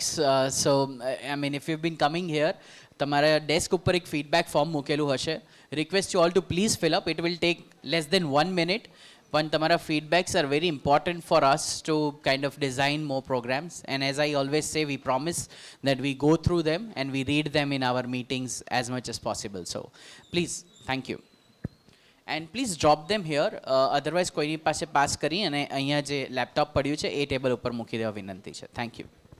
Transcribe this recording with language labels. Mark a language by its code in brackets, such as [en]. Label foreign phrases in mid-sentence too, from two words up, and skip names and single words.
[en] I mean, if you've been coming here, [gu] તમારા ડેસ્ક ઉપર એક [en] feedback form [gu] મૂકેલું હશે. [en] request you all to please fill up. it will take less than 1 minute. [gu] પણ તમારા [en] feedbacks are very important for us to kind of design more programs. And as I always say, we promise that we go through them and we read them in our meetings as much as possible. So please, thank you. And please drop them here. Otherwise, [gu] કોઈની પાસે પાસ કરી અને અહીંયા જે લેપટોપ પડ્યું છે એ ટેબલ ઉપર મૂકી દેવા વિનંતી છે. [en] Thank you.